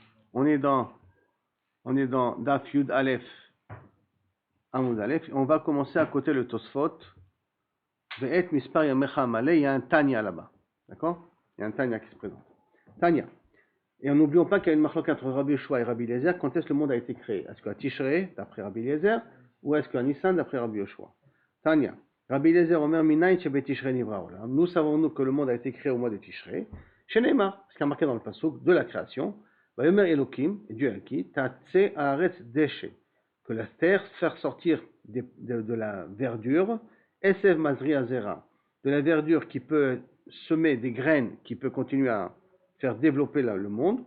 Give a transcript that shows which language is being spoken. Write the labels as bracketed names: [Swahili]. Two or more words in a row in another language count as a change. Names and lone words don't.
[French] On est dans [Hebrew] דף יוד אלף, עמוד אלף. [French] On va commencer à côté le Tosfot. [Hebrew] ואת מספר ימיך מלא, [French] il y a un Tanya là-bas. D'accord? Il y a un Tanya qui se présente. Tanya. Et n'oublions pas qu'il y a une marloque entre Rabbi Yoshua et Rabbi Eliezer. Quand est-ce que le monde a été créé? Est-ce qu'à Tishrei, d'après Rabbi Eliezer, ou est-ce qu'à Nissan, d'après Rabbi Yoshua? Tanya. [Hebrew] רבי אליעזר אומר מניין שבתשרי נברא עולם. [French] Nous savons que le monde a été créé au mois de Tishrei. Chez Neymar, ce qui est marqué dans le pasuk de la création. [Hebrew] ויאמר אלוקים, [French] Dieu a dit, [Hebrew] תוצא הארץ דשא, [French] que la terre faire sortir de la verdure, [Hebrew] עשב מזריע זרע, [French] de la verdure qui peut semer des graines, qui peut continuer à faire développer le monde.